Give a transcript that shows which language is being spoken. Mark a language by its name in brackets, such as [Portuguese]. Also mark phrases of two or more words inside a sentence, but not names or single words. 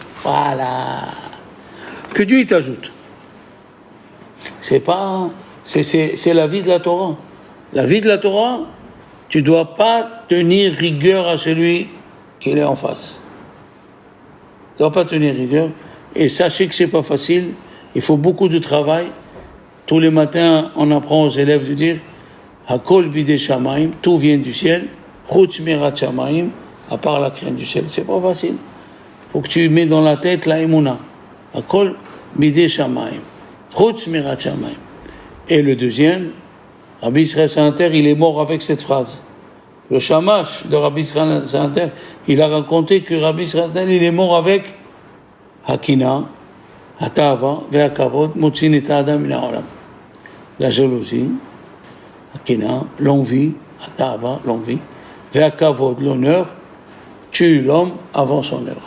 [French] Voilà. Que Dieu t'ajoute. C'est la vie de la Torah. La vie de la Torah, tu ne dois pas tenir rigueur à celui qui est en face. Tu ne dois pas tenir rigueur. Et sachez que ce n'est pas facile. Il faut beaucoup de travail. Tous les matins, on apprend aux élèves de dire [Hebrew] הכל בידי שמים, [French] tout vient du ciel. [Hebrew] חוץ מיראת שמים, [French] à part la crainte du ciel. C'est pas facile. Il faut que tu mets dans la tête la emuna. [Hebrew] הכל בידי שמים, חוץ מיראת שמים. [French] Et le deuxième, Rabbi Israël Sainter, il est mort avec cette phrase. Le shamash de Rabbi Israël Sainter, il a raconté que Rabbi Israël Sainter, il est mort avec [Hebrew] הקנאה, התאווה, והכבוד, מוציאין את אדם מן העולם. [French] La jalousie, Hakina, l'envie, Hatava, l'envie, Ve'akavod, l'honneur, tue l'homme avant son heure.